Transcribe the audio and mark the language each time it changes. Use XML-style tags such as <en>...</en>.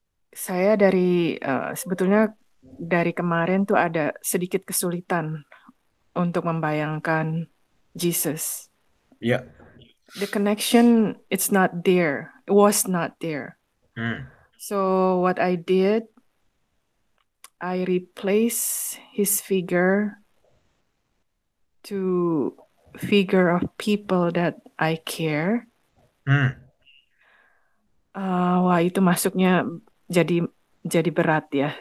<id>Saya sebetulnya dari kemarin tuh ada sedikit kesulitan untuk membayangkan Jesus. Ya.</id> <en>The connection, it's not there. It was not there. So what I did, I replace his figure to figure of people that I care.</en> <id>Wah, itu masuknya jadi berat ya.</id>